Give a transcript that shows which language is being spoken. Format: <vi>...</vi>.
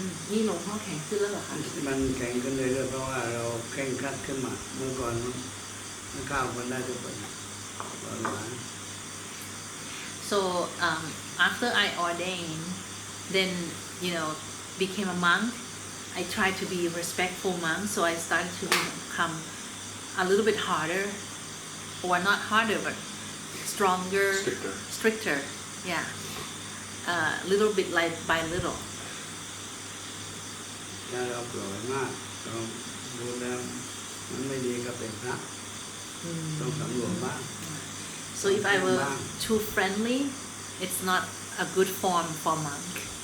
<th>นี่หลวงพ่อแข็งขึ้นแล้วเหรอคะ ๆมันแข็งขึ้นเรื่อยๆเพราะว่าเราเคร่งครัดขึ้นมาเมื่อก่อนมันเข้าคนได้ทุกคนอ่อนหวาน</th> <en>So after I ordained, then you know became a monk. I tried to be a respectful monk, so I started to become a little bit harder, or not harder, but stronger, stricter. Yeah, little bit like by little.</en> <th>ถ้าเราปล่อยมากเราดูแล้วมันไม่ดีก็เป็นพระต้องสำรวมบ้าง</th> <en>So if I were too friendly, it's not a good form for monk.</en>